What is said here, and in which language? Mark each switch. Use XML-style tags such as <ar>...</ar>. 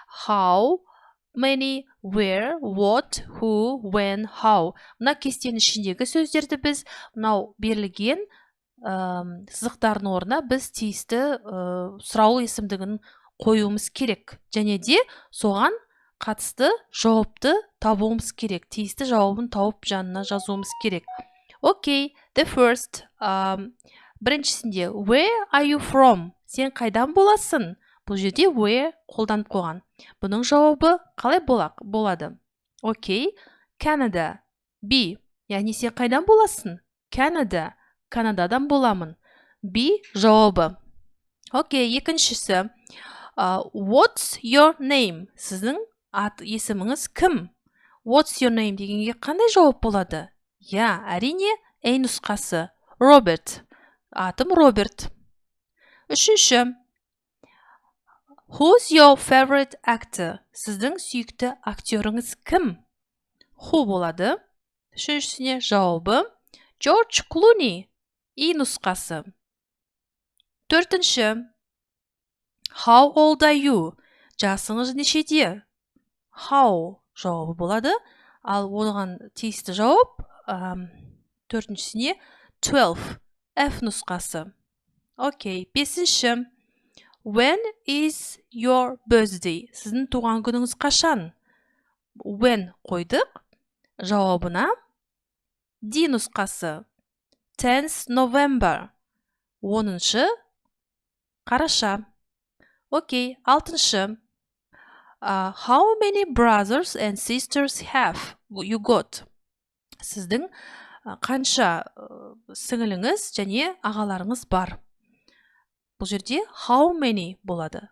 <en>How, many, where, what, who, when, how.</en> <kk>Мына кестенің ішіндегі сөздерді біз мынау берілген сызықтардың орнына біз тиісті сұрау есімдігін қоюымыз керек. Және де соған қатысты жауапты табуымыз керек. Тиісті жауабын тауып жанына жазуымыз керек.</kk> <en>Okay, the first.</en> <kk>Біріншісінде,</kk> <en>where are you from?</en> <kk>Сен қайдан боласың? Бұл жерде where қолданып қойған. Бұның жауабы қалай болады?</kk> <en>Okay, Canada. B.</en> <kk>Яғни сен қайдан боласың? Canada. Канададан боламын. B жауабы. Okay, екіншісі.</kk> <en>What's your name?</en> <kk>Сіздің есіміңіз кім?</kk> <en>What's your name</en> <kk>дегенге қандай жауап болады? Әрине, A нұсқасы. Robert. Атым Роберт. Үшінші.</kk> <en>Who's your favorite actor?</en> <kk>Сіздің сүйікті актеріңіз кім? Who болады. Үшіншісіне жауабы. George Clooney. И нұсқасы. Төртінші.</kk> <en>How old are you?</en> <kk>Жасыңыз нешеде? How жауабы болады. Ал оған тиісті жауап төртіншісіне 12. F нұсқасы. Окей, бесінші.</kk> <en>When is your birthday?</en> <kk>Сіздің туған күніңіз қашан? When қойдық. Жауабына D нұсқасы.</kk> <en>10th November.</en> <kk>10-шы қараша. Окей, алтыншы.</kk> <en>How many brothers and sisters have you got?</en> <kk>Сіздің қанша сіңіліңіз және ағаларыңыз бар? Бұл жерде</kk> <en>how many</en> <kk>болады.</kk>